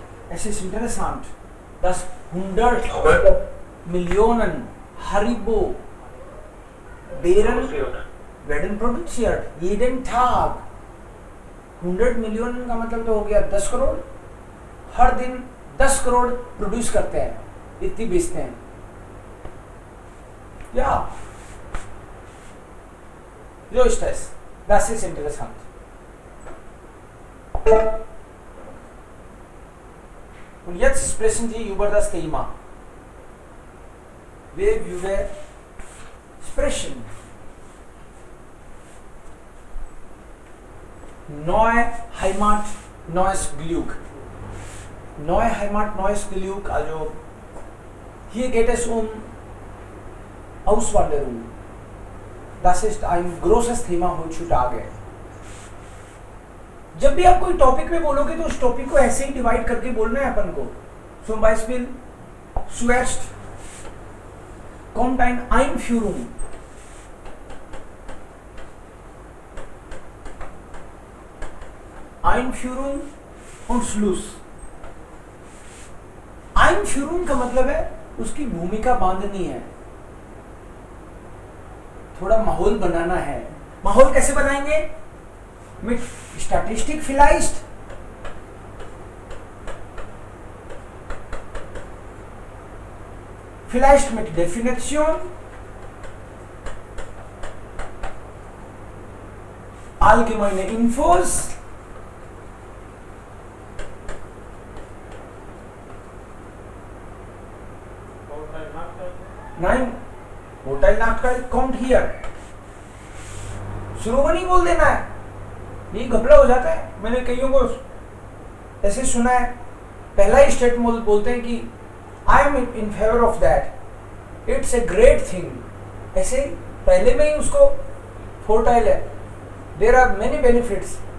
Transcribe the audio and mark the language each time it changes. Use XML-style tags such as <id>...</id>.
<de>Es ist interessant, dass 100 Millionen Haribo Beeren werden produziert jeden Tag.</de> <hi>100 million का मतलब तो हो गया 10 करोड़। हर दिन 10 करोड़ प्रोड्यूस करते हैं, इतनी बेचते हैं।</hi> <de>Ja, so ist es. Das ist interessant. Und jetzt sprechen Sie über das Thema. Wer würde sprechen? Neue Heimat, neues Glück. Neue Heimat, neues Glück. Also hier geht es um Auswanderung. Das ist ein großes Thema heutzutage.</de> <hi>जब भी आप कोई topic में बोलोगे तो उस topic को ऐसे ही डिवाइड करके बोलना है अपन को.</hi> <de>Zum Beispiel zuerst kommt ein Einführung. Einführung und Schluss.</de> <hi>Einführung का मतलब है उसकी भूमिका बांधनी है, थोड़ा माहौल बनाना है. माहौल कैसे बनाएंगे?</hi> <de>Mit Statistik vielleicht, vielleicht mit Definition, allgemeine Infos, nein, Hotel Nachtgeld kommt hier.</de> <hi>शुरू में नहीं बोल देना है, ये घपला हो जाता है. मैंने कईयों को ऐसे सुना है, पहला ही स्टेटमेंट बोलते हैं कि</hi> <en>I am in favour of that, it's a great thing.</en> <hi>ऐसे पहले में ही उसको फोर्टाइल है,</hi> <en>There are many benefits.</en>